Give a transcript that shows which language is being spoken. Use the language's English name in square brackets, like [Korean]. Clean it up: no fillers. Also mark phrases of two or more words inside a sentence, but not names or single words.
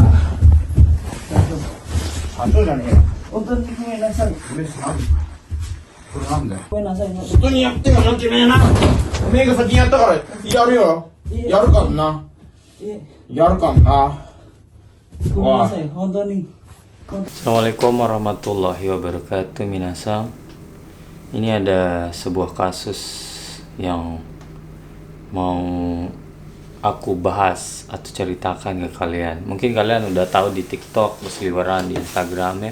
[Japanese] 大丈夫。社長じゃねえよ。本当にごめんなさい。これなんだよ。ごめんなさい。本当にやってよな、てめえな。おめえが先にやったから、やるよ。やるかんな。やるかんな。ごめんなさい。本当に。 [Arabic] السلام عليكم ورحمة الله وبركاته minasang. [Indonesian] Ini ada sebuah kasus yang mau aku bahas atau ceritakan ke kalian. Mungkin kalian udah tahu di TikTok, berseliweran di Instagram ya.